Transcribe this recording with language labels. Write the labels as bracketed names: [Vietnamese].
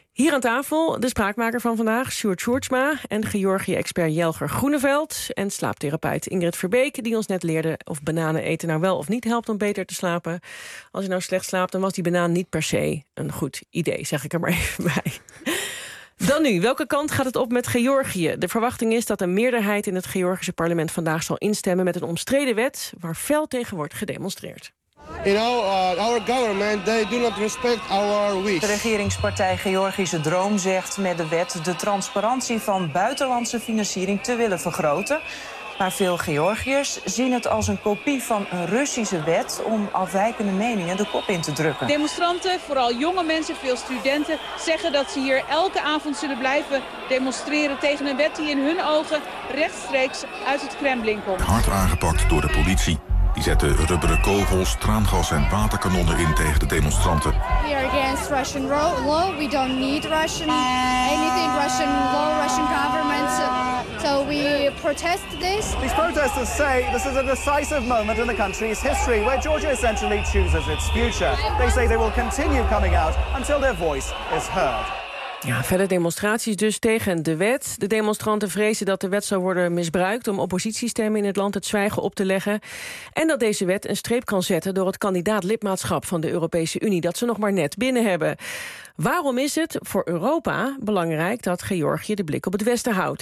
[Dutch] Hier aan tafel de spraakmaker van vandaag, Sjoerd Sjoerdsma, en Georgië-expert Jelger Groeneveld en slaaptherapeut Ingrid Verbeek, die ons net leerde of bananen eten nou wel of niet helpt om beter te slapen. Als je nou slecht slaapt, dan was die banaan niet per se een goed idee, zeg ik er maar even bij. Dan nu, welke kant gaat het op met Georgië? De verwachting is dat een meerderheid in het Georgische parlement vandaag zal instemmen met een omstreden wet waar fel tegen wordt gedemonstreerd. [English] You know, our government, they do not respect our wish. [Dutch] De regeringspartij Georgische Droom zegt met de wet de transparantie van buitenlandse financiering te willen vergroten. Maar veel Georgiërs zien het als een kopie van een Russische wet om afwijkende meningen de kop in te drukken. Demonstranten, vooral jonge mensen, veel studenten, zeggen dat ze hier elke avond zullen blijven demonstreren tegen een wet die in hun ogen rechtstreeks uit het Kremlin komt. Hard aangepakt door de politie. Die zetten rubberen kogels, traangas en waterkanonnen in tegen de demonstranten. [English] We are against Russian law. We don't need Russian anything, Russian law, Russian government. So we protest this. These protesters say this is a decisive moment in the country's history where Georgia essentially chooses its future. They say they will continue coming out until their voice is heard. [Dutch] Ja, verder demonstraties dus tegen de wet. De demonstranten vrezen dat de wet zou worden misbruikt om oppositiestemmen in het land het zwijgen op te leggen. En dat deze wet een streep kan zetten door het kandidaat-lidmaatschap van de Europese Unie dat ze nog maar net binnen hebben. Waarom is het voor Europa belangrijk dat Georgië de blik op het Westen houdt?